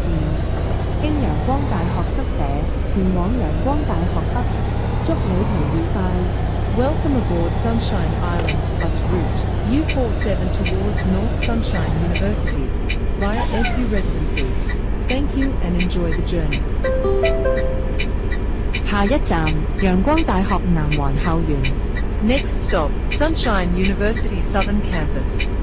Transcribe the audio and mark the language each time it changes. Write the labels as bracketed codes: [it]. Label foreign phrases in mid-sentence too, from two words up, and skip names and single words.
[yue] 經陽光大學宿舍前往陽光大學北，祝旅途愉快。 [en] Welcome aboard Sunshine Islands bus route U47 towards North Sunshine University via SU Residences. Thank you and enjoy the journey. [yue] 下一站，陽光大學南環校園。 [en] Next stop, Sunshine University Southern Campus.